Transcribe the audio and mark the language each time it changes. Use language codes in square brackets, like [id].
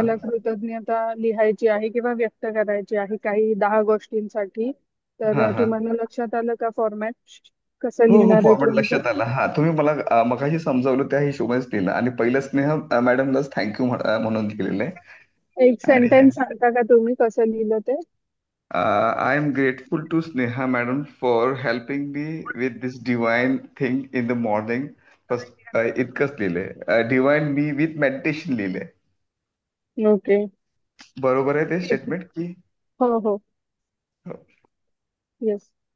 [mr] तुम्हाला कृतज्ञता लिहायची आहे किंवा व्यक्त करायची आहे काही 10 गोष्टींसाठी, हा तर हा. तुम्हाला लक्षात आलं का फॉर्मॅट कसं हो हो, लिहिणार आहे फॉर्मॅट तुम्ही ते? लक्षात आला. हा, तुम्ही मला मगाशी समजावलं त्या हिशोबानेच लिहिलं आणि पहिलं स्नेहा मॅडमलाच थँक्यू म्हणून लिहिलेलं आहे. एक आणि सेंटेन्स सांगता का तुम्ही कसं लिहिलं ते? [en] I am grateful to Sneha madam for helping me with this divine thing in the morning. [mr] First इतकंच लिहिलंय. डिवाइन मी विथ मेडिटेशन लिहिलंय. [en] Okay. [mr] बरोबर आहे ते स्टेटमेंट की? हो हो. हो. [en] Yes.